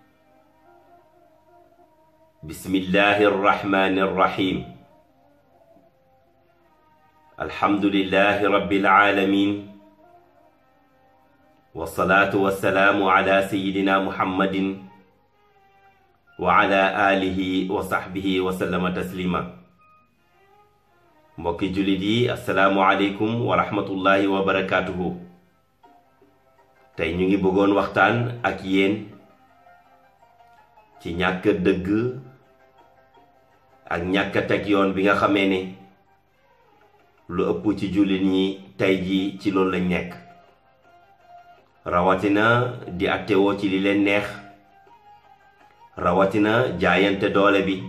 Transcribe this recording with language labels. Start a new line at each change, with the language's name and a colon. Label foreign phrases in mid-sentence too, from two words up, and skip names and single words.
Arabic: بسم الله الرحمن الرحيم. الحمد لله رب العالمين، والصلاة والسلام على سيدنا محمد وعلى آله وصحبه وسلم تسليما.
Wolof: mbokki jullit yi,
Arabic: السلام عليكم ورحمة الله وبركاته.
Wolof: tey ñu ngi bëggoon waxtaan ak yéen ci ñàkk dëgg ak ñàkk teg yoon bi nga xamee ne lu ëpp ci jullit ñi tey ji ci loolu lañ nekk, rawatina di attewoo ci li leen neex, rawatina jaayante doole bi.